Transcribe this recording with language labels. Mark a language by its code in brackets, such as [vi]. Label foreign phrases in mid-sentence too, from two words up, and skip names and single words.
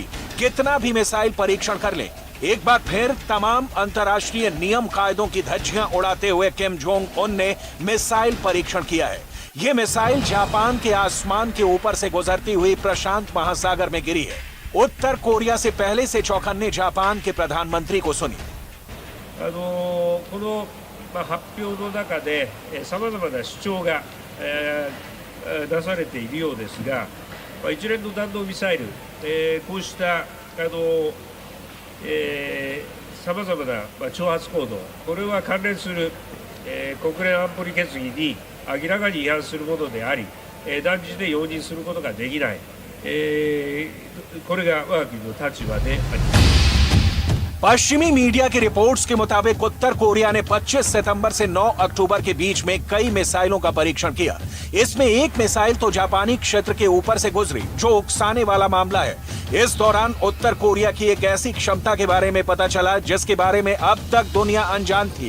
[hi] कितना भी मिसाइल परीक्षण कर ले, एक बार फिर तमाम अंतर्राष्ट्रीय नियम कायदों की धज्जियां उड़ाते हुए किम जोंग उन ने मिसाइल परीक्षण किया है। यह मिसाइल जापान के आसमान के ऊपर से गुजरती हुई प्रशांत महासागर में गिरी है। उत्तर कोरिया से पहले से चौकन्ने जापान के प्रधानमंत्री को सुनिए। [ja] この発表の中でさまざまな主張が出されているようですが、一連の弾道ミサイル、こうしたさまざまな挑発行動、これは関連する国連安保理決議に明らかに違反するものであり、断じて容認することができない、これが我が国の立場であります。 [hi] पश्चिमी मीडिया की रिपोर्ट्स के मुताबिक उत्तर कोरिया ने 25 सितंबर से 9 अक्टूबर के बीच में कई मिसाइलों का परीक्षण किया। इसमें एक मिसाइल तो जापानी क्षेत्र के ऊपर से गुजरी, जो उकसाने वाला मामला है। इस दौरान उत्तर कोरिया की एक ऐसी क्षमता के बारे में पता चला जिसके बारे में अब तक दुनिया अनजान थी।